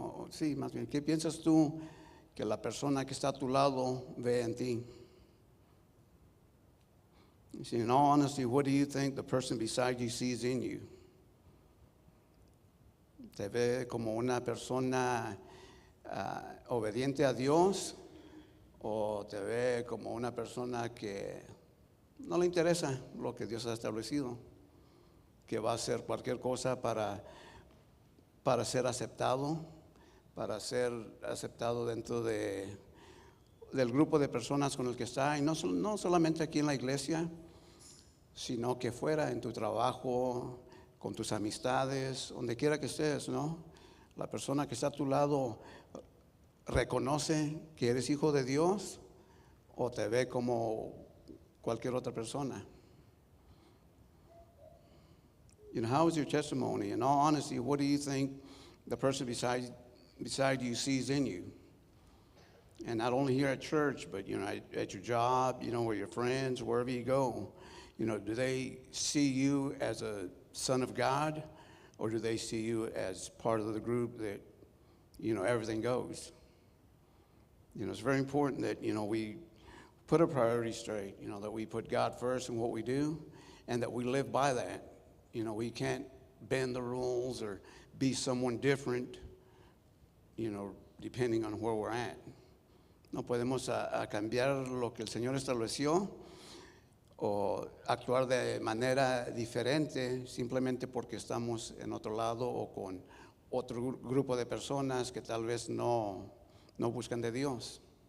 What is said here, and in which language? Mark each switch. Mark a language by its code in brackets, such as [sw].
[es] Sí, más bien, ¿qué piensas tú que la persona que está a tu lado ve en ti? [en] You see, in all honesty, what do you think the person beside you sees in you? [es] ¿Te ve como una persona obediente a Dios? ¿O te ve como una persona que no le interesa lo que Dios ha establecido? Que va a hacer cualquier cosa para ser aceptado, dentro del grupo de personas con el que está, y no solamente aquí en la iglesia, sino que fuera, en tu trabajo, con tus amistades, donde quiera que estés, ¿no? La persona que está a tu lado reconoce que eres hijo de Dios o te ve como cualquier otra persona. [en] You know, how is your testimony? In all honesty, what do you think the person beside you sees in you? And not only here at church, but, you know, at your job, you know, with your friends, wherever you go. You know, do they see you as a son of God, or do they see you as part of the group that, you know, everything goes? You know, it's very important that, you know, we put our priorities straight, you know, that we put God first in what we do, and that we live by that. You know, we can't bend the rules or be someone different, you know, depending on where we're at. [es] No podemos a cambiar lo que el Señor estableció o actuar de manera diferente simplemente porque estamos en otro lado o con otro grupo de personas que tal vez no buscan de Dios.